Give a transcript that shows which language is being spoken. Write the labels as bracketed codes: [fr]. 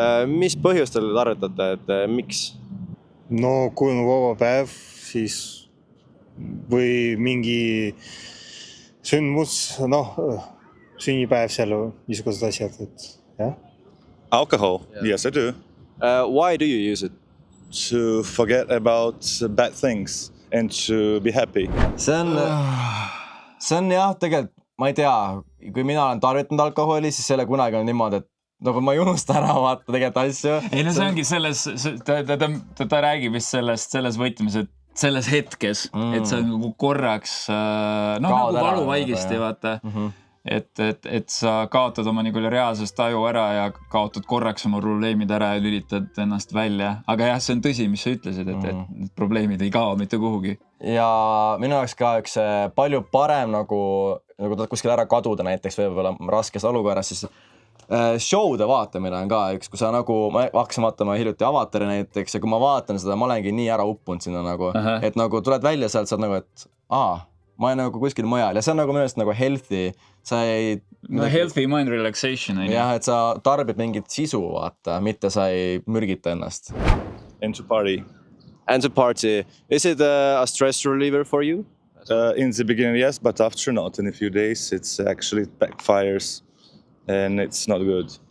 [et] Mis põhjustel tarvitate, et miks? No kui on vaba päev, siis või mingi sündmus, sünnipäev seal, niisugused asjad, et jah. [en] Alcohol, yes I do. Why do you use it? To forget about bad things. And to be happy. [et] See on jah, tegelikult, ma ei tea, kui mina olen tarvitanud alkoholi, siis selle kunagi on niimoodi, et nagu ma ei unusta ära vaata tegelikult asju. Ei, no see ongi selles, ta räägib vist selles võtmes, et selles hetkes, et sa nagu korraks, nagu valuvaigisti vaata. Et sa kaotad oma nagu reaalsest aju ära ja kaotad korraks oma probleemid ära ja lülitad ennast välja. Aga jah, see on tõsi, mis sa ütlesid, et probleemid ei kao mitte kuhugi. Ja minu jaoks ka üks palju parem nagu kuskil ära kaduda näiteks võib-olla raskes olukorras, siis show'de vaatamine on ka üks, kui sa nagu, ma hakkasin vaatama hiljuti Avatari näiteks ja kui ma vaatan seda, ma olengi nii ära uppunud sinna nagu, et nagu tuled välja sealt, saad nagu, et ma olen nagu kuskil mujal ja see on nagu minu arust nagu healthy. [en] Healthy mind relaxation. [et] Jah, et sa tarbid mingit sisu, vaata, mitte sa ei mürgita ennast. [en] And to party. And to party. Is it a stress reliever for you? In the beginning, yes, but after not. In a few days, it's actually backfires and it's not good.